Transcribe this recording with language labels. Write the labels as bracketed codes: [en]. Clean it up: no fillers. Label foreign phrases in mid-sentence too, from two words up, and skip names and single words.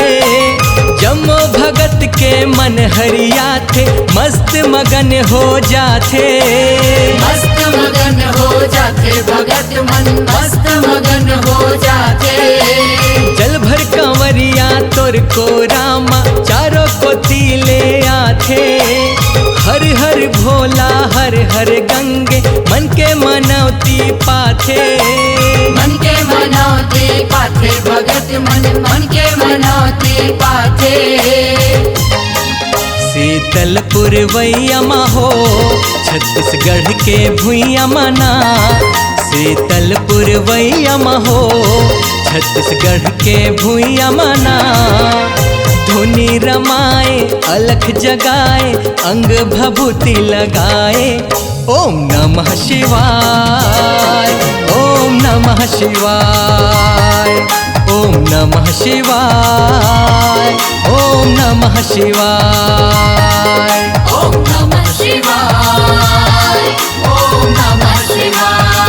[hne] जमो भगत के मन हरिया थे मस्त मगन हो जाथे। मस्त मगन हो जाते भगत मन, मस्त मगन हो जाते। जल भर कंवरिया तोर को रामा चारों को तीले आथे। हर हर भोला हर हर गंगे मन के मनौती पाथे। मन के मनौती पाथे भगत मन के मनौती पाथे। शीतलपुर वैया मा हो छत्तीसगढ़ के भुइया मना। शीतलपुर वैया मा हो छत्तीसगढ़ के भुइया मना। धुनी रमाए अलख जगाए अंग भभूति लगाए। [sa] ओम नमः शिवाय, ओम नमः शिवाय, ओम नमः शिवाय, ओम नमः शिवाय, ओम नमः शिवाय, ओम नमः शिवाय।